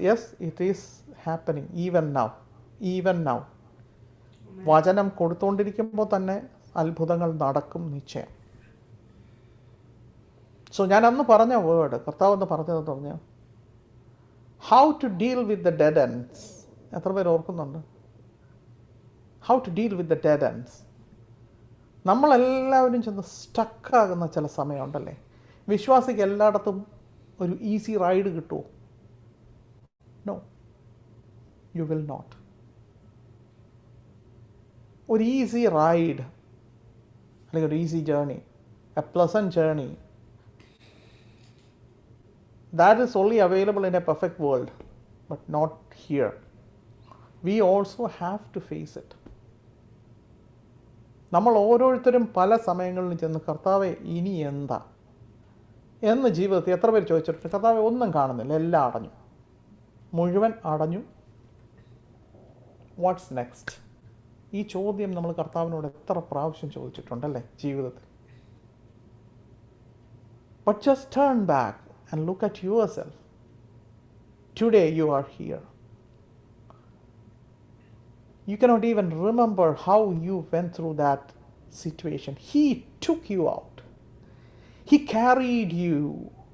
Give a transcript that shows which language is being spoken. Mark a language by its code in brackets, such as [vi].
[en] Yes, it is happening even now. [ml] വചനം കൊടുത്തുകൊണ്ടിരിക്കുമ്പോൾ തന്നെ അത്ഭുതങ്ങൾ നടക്കും നിശ്ചയം. സോ ഞാൻ അന്ന് പറഞ്ഞ വേർഡ്, കർത്താവ് എന്ന് പറഞ്ഞതെന്ന് പറഞ്ഞാൽ [en] How to deal with the dead ends. [ml] എത്ര പേര് ഓർക്കുന്നുണ്ട്? [en] How to deal with the dead ends. [ml] നമ്മളെല്ലാവരും ചെന്ന് സ്റ്റക്കാകുന്ന ചില സമയമുണ്ടല്ലേ. വിശ്വാസിക്ക് എല്ലായിടത്തും ഒരു ഈസി റൈഡ് കിട്ടുമോ? [en] No, you will not. [ml] ഒരു ഈസി റൈഡ് അല്ലെങ്കിൽ ഒരു easy journey, [en] A pleasant journey, that is only available in a perfect world, but not here. We also have to face it. [ml] നമ്മൾ ഓരോരുത്തരും പല സമയങ്ങളിലും ചെന്ന് കർത്താവെ ഇനി എന്താ എന്ന് ജീവിതത്തിൽ എത്ര പേര് ചോദിച്ചിട്ടുണ്ട്? കർത്താവെ ഒന്നും കാണുന്നില്ല, എല്ലാം അടഞ്ഞു, മുഴുവൻ അടഞ്ഞു, [en] What's next? [ml] ഈ ചോദ്യം നമ്മൾ കർത്താവിനോട് എത്ര പ്രാവശ്യം ചോദിച്ചിട്ടുണ്ടല്ലേ ജീവിതത്തിൽ? [en] But just turn back and look at yourself. Today you are here. You cannot even remember how you went through that situation. He took you out. He carried you.